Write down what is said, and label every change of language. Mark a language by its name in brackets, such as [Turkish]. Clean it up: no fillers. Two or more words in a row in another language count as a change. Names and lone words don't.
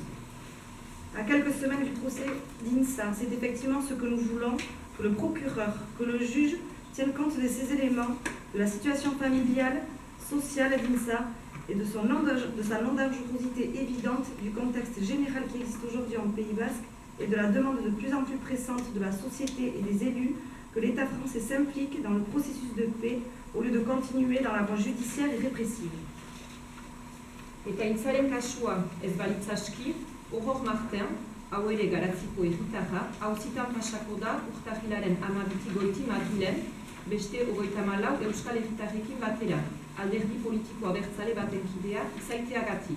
[French] À quelques semaines du procès d'Insa, c'est effectivement ce que nous voulons, que le procureur, que le juge tiennent compte de ces éléments, de la situation familiale, sociale d'Insa et de sa non-dangerosité évidente du contexte général qui existe aujourd'hui en Pays basque et de la demande de plus en plus pressante de la société et des élus que l'État français s'implique dans le processus de paix au lieu de continuer dans la voie judiciaire et répressive. [Basque] Eta Intzaren kasua ez balitzaski, Aurore Martin, hau ere Garatziko herritarra, auzitan pasako da urtarrilaren 12 goiti Madrilen, beste 34 Euskal Herritarrekin batera, alderdi politiko abertzale baten kidea izaiteagatik.